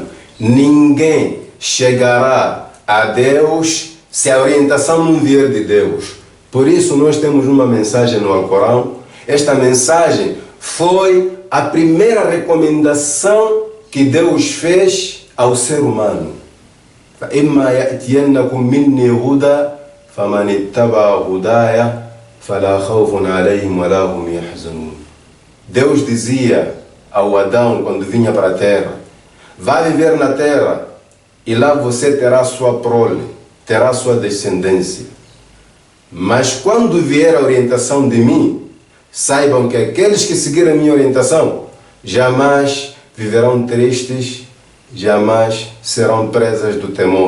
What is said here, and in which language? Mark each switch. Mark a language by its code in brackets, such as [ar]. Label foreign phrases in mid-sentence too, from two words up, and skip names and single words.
[pt] Ninguém chegará a Deus se a orientação não vier de Deus. Por isso nós temos uma mensagem no Alcorão. Esta mensagem foi a primeira recomendação que Deus fez ao ser humano. [ar] فَإِمَّا يَأْتِيَنَّكُمْ مِنِّي هُدًى فَمَنِ اتَّبَعَ هُدَايَ فَلَا خَوْفٌ عَلَيْهِمْ وَلَا هُمْ يَحْزَنُونَ. [pt] Deus dizia ao Adão quando vinha para a terra: vai viver na terra e lá você terá sua prole, terá sua descendência. Mas quando vier a orientação de mim, saibam que aqueles que seguirem a minha orientação jamais viverão tristes, jamais serão presas do temor.